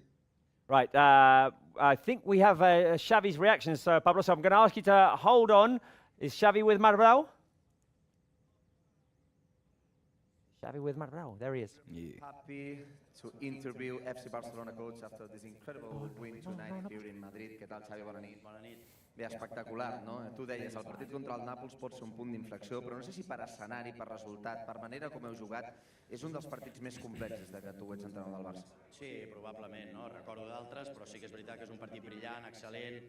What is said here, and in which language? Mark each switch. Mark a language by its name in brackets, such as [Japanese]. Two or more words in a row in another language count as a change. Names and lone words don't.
[English] Right, I think we have Xavi's reactions, Pablo. So I'm going to ask you to hold on. Is Xavi with Marbel? Xavi with Marbel. There he is. Happy to interview FC Barcelona coach after this incredible win tonight here in Madrid. [Catalan] Què tal, Xavi? Bona nit. Bona nit. Bé, espectacular, no? Tu deies, el partit contra el Nàpols pot ser un punt d'inflexió, però no sé si per escenari, per resultat, per manera com heu jugat, és un dels partits més complexos de que tu ets entrenador del Barça. Sí, probablement, no? Recordo d'altres, però sí que és veritat que és un partit brillant, excel·lent.